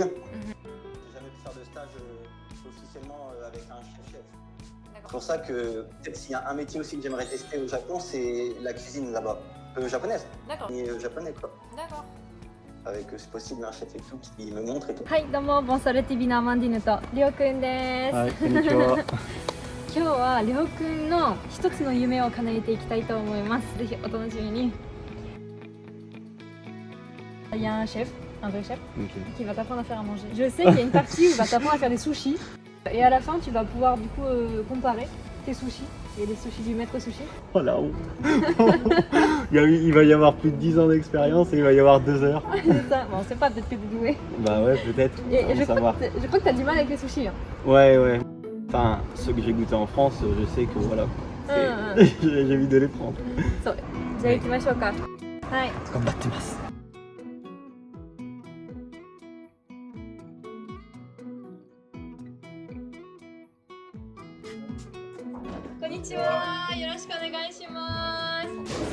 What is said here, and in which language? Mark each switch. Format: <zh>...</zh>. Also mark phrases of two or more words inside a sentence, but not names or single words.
<fr>J'ai jamais pu faire de stage officiellement avec un chef. C'est pour ça que peut-être s'il y a un métier aussi que j'aimerais tester au Japon, c'est la cuisine là-bas, japonaise. D'accord. Et japonais quoi. D'accord. Avec c'est possible un chef et tout qui me montre et tout.</fr> <ja>はい、どうもボンソル TV のアマンディヌとレオくんです。はい、こんにちは。今日はレオくんの一つの夢を叶えていきたいと思います。ぜひお楽しみに。</ja> <fr>Il y a un chef, un vrai chef, qui va t'apprendre à faire à manger. Je sais qu'il y a une partie où il va t'apprendre à faire des sushis. Et à la fin, tu vas pouvoir du coup comparer tes sushis et les sushis du maître sushi. Oh la honte. Il va y avoir plus de 10 ans d'expérience et il va y avoir 2 heures. C'est ça, bon, on sait pas, peut-être que t'es doué. Bah ouais, peut-être. Et je crois que t'as du mal avec les sushis. Hein. Ouais, ouais. Enfin, ceux que j'ai goûtés en France, je sais que voilà. J'ai envie de les prendre.</fr> <ja>そう。じゃあ行きましょうか。はい。頑張ってます。こんにちは。よろしくお願いします。</ja>